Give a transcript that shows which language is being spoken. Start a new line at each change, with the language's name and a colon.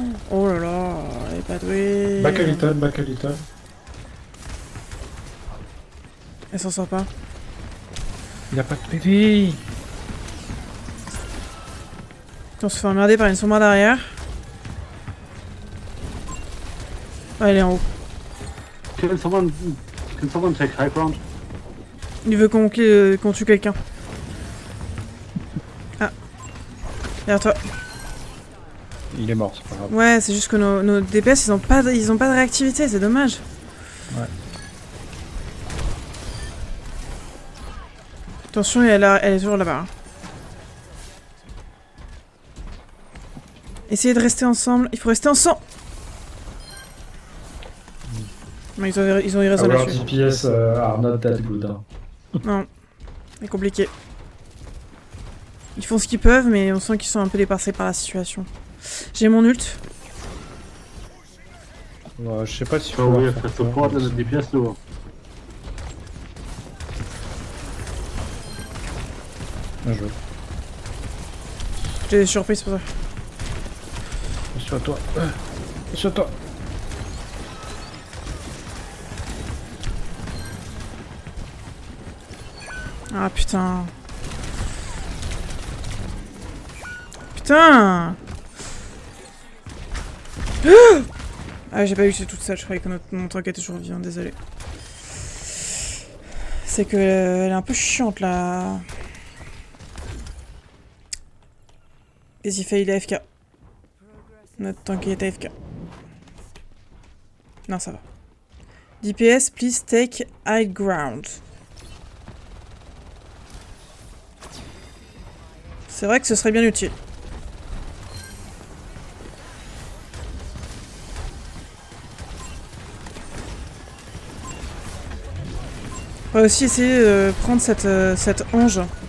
French: Oh là là, elle est pas douée.
English: Back a little, back a little.
French: Elle s'en sort pas. Il a pas de PV. On se fait emmerder par une sombra derrière. Ah, elle est en haut.
English: Can someone take high ground?
French: Il veut qu'on tue quelqu'un. Ah. Derrière toi. Il est mort, c'est pas grave. Ouais, c'est juste que nos DPS, ils ont pas de réactivité, c'est dommage. Ouais. Attention, elle est toujours là-bas. Hein. Essayez de rester ensemble. Il faut rester ensemble. Non, ils ont eu raison
English: Our
French: là-dessus.
English: DPS are not that good. Hein.
French: Non, c'est compliqué. Ils font ce qu'ils peuvent, mais on sent qu'ils sont un peu dépassés par la situation. J'ai mon ult. Ouais, je sais pas si
English: So we have to support the DPS duo.
French: Bien joué. J'ai des surprises pour ça. Sur toi. Sur toi. Ah putain. Putain. Ah j'ai pas vu que j'étais toute seule, je croyais que mon truc était toujours vivant, désolé. C'est que elle est un peu chiante là. Et il fait il est AFK. Notre tank est AFK. Non ça va.
English: DPS, please take high ground.
French: C'est vrai que ce serait bien utile. On va aussi essayer de prendre cette ange.